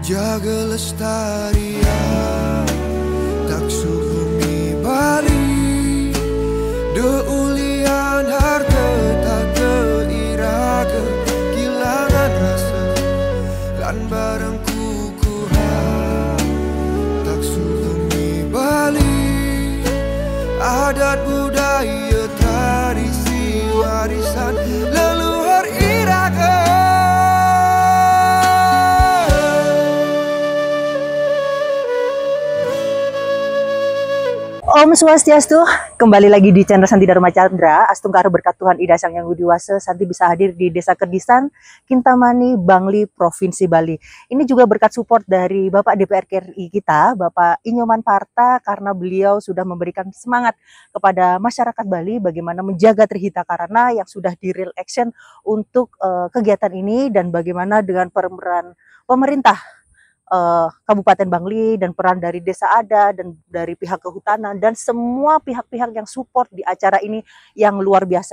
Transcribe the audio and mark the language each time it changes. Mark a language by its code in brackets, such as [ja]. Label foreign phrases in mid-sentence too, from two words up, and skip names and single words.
[ban] Jaga lestarian taksu bumi Bali, deulian harta tak keiraga, kilangan rasa lan bareng kukuhan taksu bumi Bali, adat budaya tradisi warisan leluhur iraga. Om Swastiastu, [id] kembali lagi di channel Santi Dharma Chandra. Astungkara berkat Tuhan Ida Sang Yang Widi Wase, Santi bisa hadir di Desa Kedisan, Kintamani, Bangli, Provinsi Bali. Ini juga berkat support dari Bapak DPR RI kita, Bapak Inyoman Parta, karena beliau sudah memberikan semangat kepada masyarakat Bali bagaimana menjaga Trihita Karana yang sudah di [en] real action [id] untuk kegiatan ini, dan bagaimana dengan peran pemerintah Kabupaten Bangli dan peran dari desa adat dan dari pihak kehutanan dan semua pihak-pihak yang support di acara ini yang luar biasa.